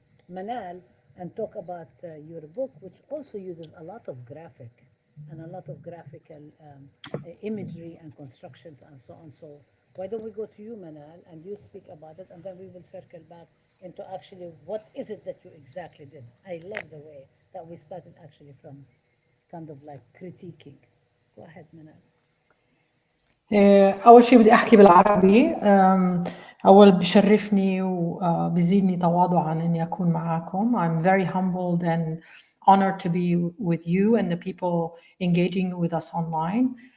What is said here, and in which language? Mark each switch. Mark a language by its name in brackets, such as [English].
[English] Manal and talk about your book, which also uses a lot of graphic and a lot of graphical imagery and constructions and so on. So why don't we go to you, Manal, and you speak about it, and then we will circle back into actually what is it that you exactly did. I love the way that we started actually from kind of like critiquing. Go ahead, Manal. [Arabic] أول شيء بدي أحكي بالعربي. أول بشرفني وبزيدني تواضعا إني أكون معاكم. [English] I'm very humbled and honored to be with you and the people engaging with us online.